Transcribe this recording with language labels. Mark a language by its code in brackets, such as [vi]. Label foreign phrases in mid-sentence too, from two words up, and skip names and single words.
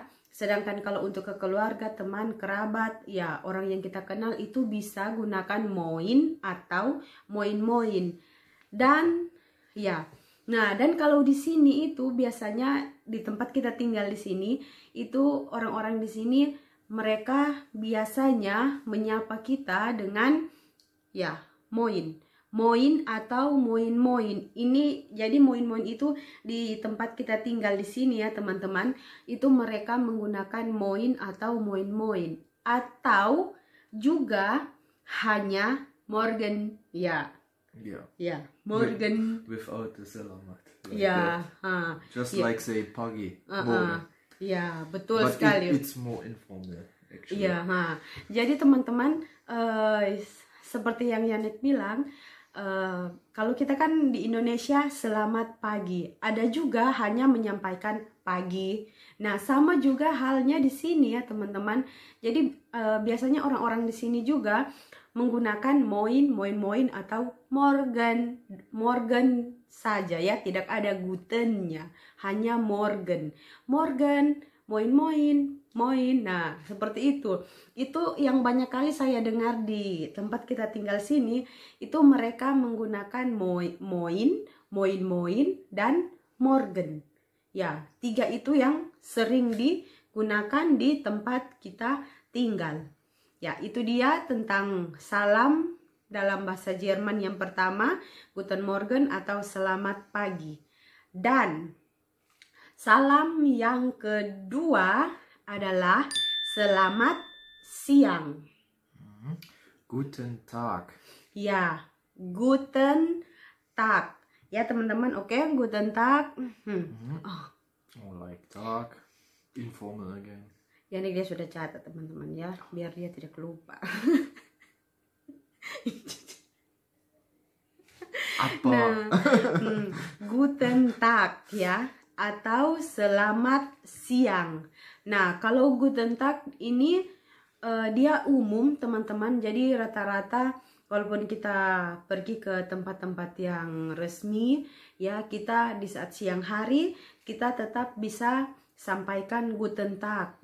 [id] Sedangkan kalau untuk ke keluarga, teman, kerabat ya, orang yang kita kenal itu bisa gunakan moin atau moin. Dan ya, nah dan kalau di sini itu biasanya di tempat kita tinggal di sini itu orang-orang di sini mereka biasanya menyapa kita dengan ya, [de] moin. moin atau moin-moin. [id] Ini jadi moin-moin itu di tempat kita tinggal di sini ya teman-teman, itu mereka menggunakan moin atau moin-moin, atau juga hanya morgen ya. [en] Yeah. [id] Ya, [de] morgen. [en] Without the selamat. Like [id] Ya, [en] that. Just yeah. like say pagi. Morgen. [id] Ya, betul [en] But [id] sekali. [en] it's more informal actually. [id] Iya, jadi teman-teman seperti yang Yanek bilang, kalau kita kan di Indonesia selamat pagi, ada juga hanya menyampaikan pagi. Nah, sama juga halnya di sini ya teman-teman. Jadi biasanya orang-orang di sini juga menggunakan [de] moin, moin-moin [id] atau [de] morgen, morgen [id] saja ya, tidak ada gutennya, hanya [de] morgen, morgen, moin-moin, moin. [id] Nah, seperti itu. Itu yang banyak kali saya dengar di tempat kita tinggal sini, itu mereka menggunakan [de] moin, moin-moin, [id] dan morgen. Ya, 3 itu yang sering digunakan di tempat kita tinggal. Ya, itu dia tentang salam dalam bahasa Jerman yang pertama, [de] Guten Morgen [id] atau selamat pagi. Dan salam yang kedua adalah selamat siang. [de] Guten Tag. Ya, Guten Tag. [id] Ya teman-teman, oke, [de] Guten Tag. [en] Oh, like Tag. Informal again. [id] Ya ini dia sudah catat teman-teman ya, biar dia tidak lupa. Apa? Nah, [de] Guten Tag [id] ya, atau selamat siang. Nah, kalau [de] Guten Tag [id] ini dia umum teman-teman, jadi rata-rata walaupun kita pergi ke tempat-tempat yang resmi ya, kita di saat siang hari kita tetap bisa sampaikan Guten Tag.